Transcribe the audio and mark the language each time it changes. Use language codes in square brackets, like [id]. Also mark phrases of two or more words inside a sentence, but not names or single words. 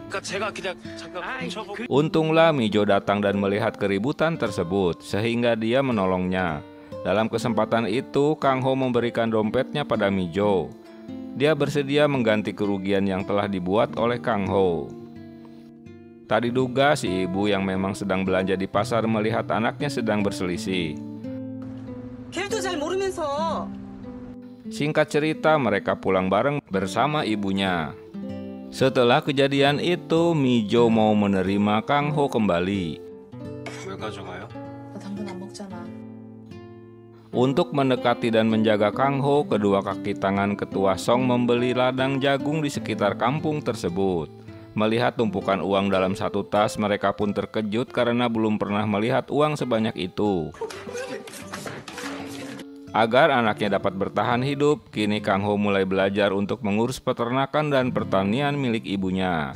[id] Untunglah Mijo datang dan melihat keributan tersebut sehingga dia menolongnya. Dalam kesempatan itu Kang Ho memberikan dompetnya pada Mijo. Dia bersedia mengganti kerugian yang telah dibuat oleh Kang Ho. Tak diduga si ibu yang memang sedang belanja di pasar melihat anaknya sedang berselisih. [ko] 걔도 잘 모르면서. [id] Singkat cerita mereka pulang bareng bersama ibunya. Setelah kejadian itu Mijo mau menerima Kang Ho kembali. [ko] 왜 가져가요? 나 당근 안 먹잖아. [id] Untuk mendekati dan menjaga Kang Ho, kedua kaki tangan ketua Song membeli ladang jagung di sekitar kampung tersebut. Melihat tumpukan uang dalam satu tas, mereka pun terkejut karena belum pernah melihat uang sebanyak itu. Agar anaknya dapat bertahan hidup, kini Kang Ho mulai belajar untuk mengurus peternakan dan pertanian milik ibunya.